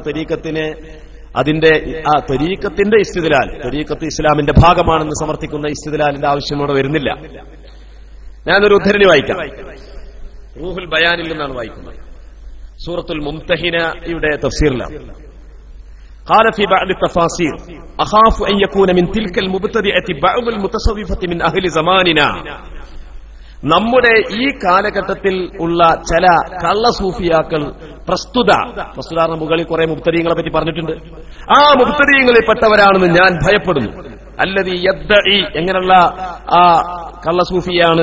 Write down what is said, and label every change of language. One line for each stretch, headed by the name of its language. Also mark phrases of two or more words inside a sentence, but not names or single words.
Malayalam: തരീഖത്തിനെ അതിന്റെ ആ തരീഖത്തിന്റെ ഇസ്തിദ്ലാൽ, തരീഖത്ത് ഇസ്ലാമിന്റെ ഭാഗമാണെന്ന് സമർത്ഥിക്കുന്ന ഇസ്തിദ്ലാലിന്റെ ആവശ്യം ഇവിടെ വരുന്നില്ല. ഞാനൊരു ഉദ്ധരണി വായിക്കാം. റൂഹുൽ ബയാനിൽ നിന്നാണ് വായിക്കുന്നത്. സൂറത്തുൽ മുംതഹിനയുടെ തഫ്സീറിലാണ്.
Arabic: قال في بعض التفاسير أخاف أن يكون من تلك المبتدعة بعض المتصوفة من أهل زماننا.
Malayalam: നമ്മുടെ ഈ കാലഘട്ടത്തിൽ ഉള്ള ചില കള്ളസൂഫിയാക്കൾ പ്രസ്തുത മുകളിൽ കുറെ മുബ്തദീങ്ങളെ പറ്റി പറഞ്ഞിട്ടുണ്ട്. ആ മുബ്തദീങ്ങളിൽപ്പെട്ടവരാണെന്ന് ഞാൻ ഭയപ്പെടുന്നു.
Arabic: الذي يدعي,
Malayalam: എങ്ങനെയുള്ള ആ കള്ളസൂഫിയാണ്?